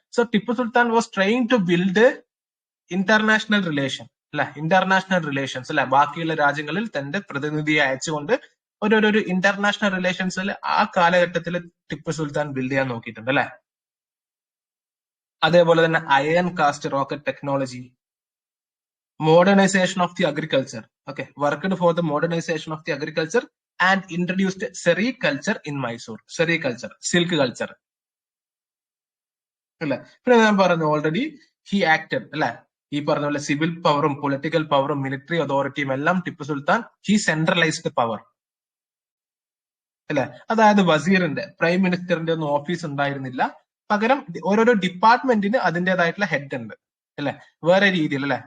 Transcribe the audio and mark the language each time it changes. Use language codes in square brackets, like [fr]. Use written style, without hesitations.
[en] so Tipu Sultan was trying to build international relation [ml] അല്ലെ, international relations അല്ലെ, ബാക്കിയുള്ള രാജ്യങ്ങളിൽ തന്റെ പ്രതിനിധിയെ അയച്ചുകൊണ്ട് ഒരു ഇന്റർനാഷണൽ റിലേഷൻസിൽ ആ കാലഘട്ടത്തിൽ ടിപ്പു സുൽത്താൻ ബിൽഡ് ചെയ്യാൻ നോക്കിയിട്ടുണ്ട് അല്ലെ. അതേപോലെ തന്നെ iron cast rocket technology, [en] modernization of the agriculture. Okay, worked for the modernization of the agriculture and introduced sericulture in Mysore. Sericulture, silk culture. [ml] അല്ലെ. പിന്നെ ഞാൻ പറഞ്ഞു [en] already he acted [ml] അല്ലെ, ഈ പറഞ്ഞ പോലെ സിവിൽ പവറും പൊളിറ്റിക്കൽ പവറും മിലിറ്ററി അതോറിറ്റിയും എല്ലാം Tipu Sultan he centralised power അല്ലെ. അതായത് വസീറിന്റെ, പ്രൈം മിനിസ്റ്ററിന്റെ ഒന്നും ഓഫീസ് ഉണ്ടായിരുന്നില്ല. പകരം ഓരോരോ ഡിപ്പാർട്ട്മെന്റിന് അതിൻ്റെതായിട്ടുള്ള ഹെഡ് ഉണ്ട് അല്ലെ, വേറെ രീതിയിൽ അല്ലെ.